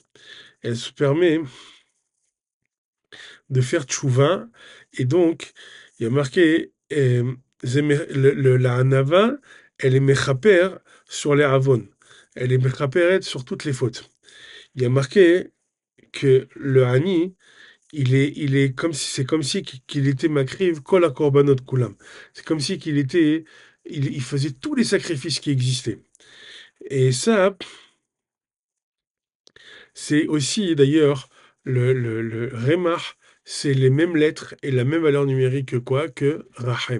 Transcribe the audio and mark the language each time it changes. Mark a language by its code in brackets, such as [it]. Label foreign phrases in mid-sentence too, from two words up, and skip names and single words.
[fr] Elle se permet de faire tchouva, et donc, il y a marqué, la Hanava, elle est mechaper sur les avon. Elle est mechaperet sur toutes les fautes. Il y a marqué que le Hani, il est comme si, c'est comme si qu'il était [he] מקריב כל קרבנות כולם. [fr] C'est comme si il faisait tous les sacrifices qui existaient. Et ça, c'est aussi d'ailleurs le Remach, c'est les mêmes lettres et la même valeur numérique que quoi? Que Rachem.